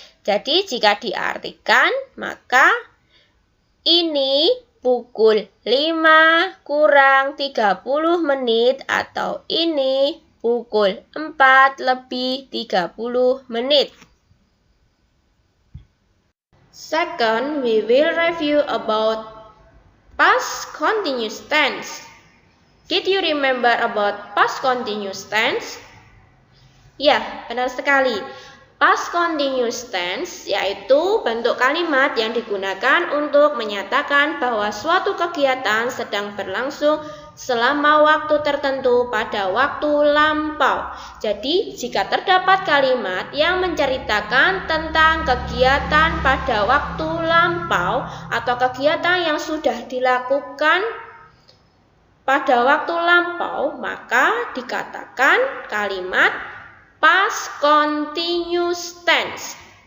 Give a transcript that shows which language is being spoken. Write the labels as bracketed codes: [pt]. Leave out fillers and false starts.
[id] Jadi jika diartikan, maka ini pukul 5 kurang 30 menit atau ini pukul 4 lebih 30 menit. [en] Second, we will review about past continuous tense. Did you remember about past continuous tense? [id] Ya, benar sekali. Past continuous tense yaitu bentuk kalimat yang digunakan untuk menyatakan bahwa suatu kegiatan sedang berlangsung selama waktu tertentu pada waktu lampau. Jadi, jika terdapat kalimat yang menceritakan tentang kegiatan pada waktu lampau atau kegiatan yang sudah dilakukan pada waktu lampau, maka dikatakan kalimat past continuous tense.